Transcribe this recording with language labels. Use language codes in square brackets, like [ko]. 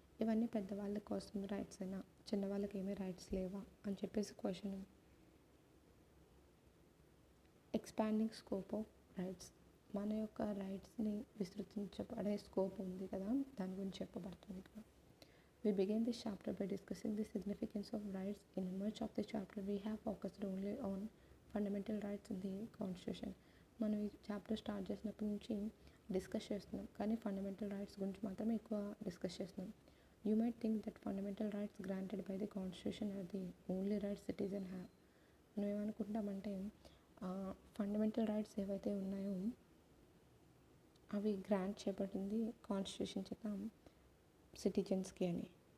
[te] ఇవన్నీ పెద్దవాళ్ళ కోసం రైట్స్ అయినా చిన్నవాళ్ళకి ఏమీ రైట్స్ లేవా అని చెప్పేసి question. [en] expanding scope of rights, [te] మన యొక్క రైట్స్ని విస్తృతించబడే స్కోప్ ఉంది కదా, దాని గురించి చెప్పబడుతుంది ఇక్కడ. [en] We begin this chapter by discussing the significance of rights. In much of the chapter we have focused only on fundamental rights in the constitution. [te] మనం ఈ చాప్టర్ స్టార్ట్ చేసినప్పటి నుంచి డిస్కస్ చేస్తున్నాం, కానీ ఫండమెంటల్ రైట్స్ గురించి మాత్రమే ఎక్కువ డిస్కస్ చేస్తున్నాం. [en] You might think that fundamental rights granted by the constitution are the only rights citizen have. [te] మనం ఏమనుకుంటామంటే ఫండమెంటల్ రైట్స్ ఏవైతే ఉన్నాయో అవి గ్రాంట్ చేయబడింది కాన్స్టిట్యూషన్ చేత సిటిజన్స్కి అని.